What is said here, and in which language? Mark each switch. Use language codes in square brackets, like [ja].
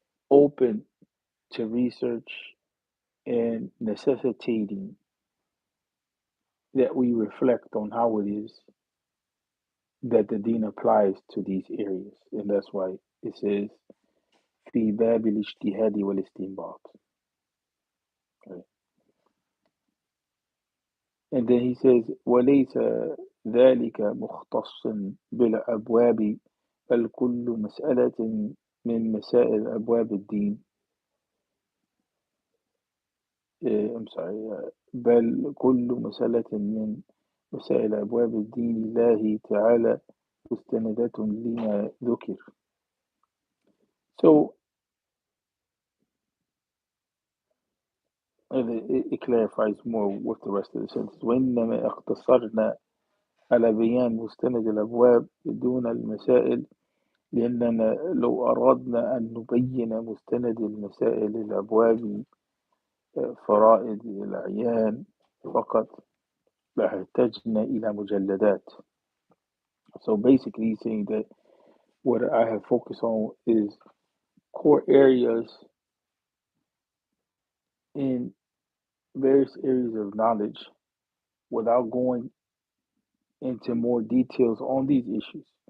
[en] open to research and necessitating that we reflect on how it is that the deen applies to these areas. And that's why it says, [ar] في باب الاجتهاد والاستنباط. [en] Right? And then he says, [ar] وليس ذلك مختص بالأبواب بل كل مسألة من مسائل أبواب الدين. [en] I'm sorry. [ar] بل كل مسألة من مسائل أبواب الدين الله تعالى مستندة لما ذكر. [en] So it clarifies more with the rest of the sentence. [ar] وإنما اقتصرنا على بيان مستند الأبواب دون المسائل لأننا لو أردنا أن نبين مستند المسائل الأبواب فرائض الأعيان فقط لاحتجنا إلى مجلدات. [en] So basically he's saying that what I have focused on is core areas in various areas of knowledge without going into more details on these issues.